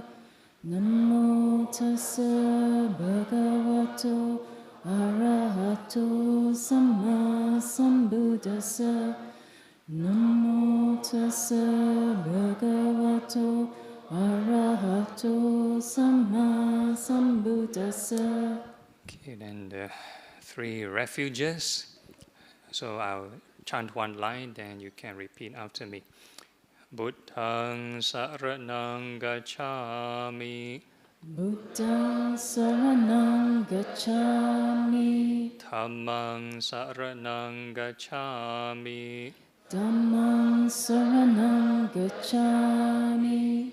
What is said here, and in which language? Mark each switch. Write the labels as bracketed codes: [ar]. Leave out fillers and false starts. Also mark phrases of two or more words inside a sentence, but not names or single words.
[pi] Namo Tassa Bhagavato Arahato Samma Sambuddhassa. Namo Tassa Bhagavato Arahato Samma Sambuddhassa. [en] Okay, then the 3 refuges. So I'll chant one line, then you can repeat after me. [pi] Buddhaṃ saraṇaṃ gacchāmi. Buddhaṃ saraṇaṃ gacchāmi. Dhammaṃ saraṇaṃ gacchāmi. Dhammaṃ saraṇaṃ gacchāmi.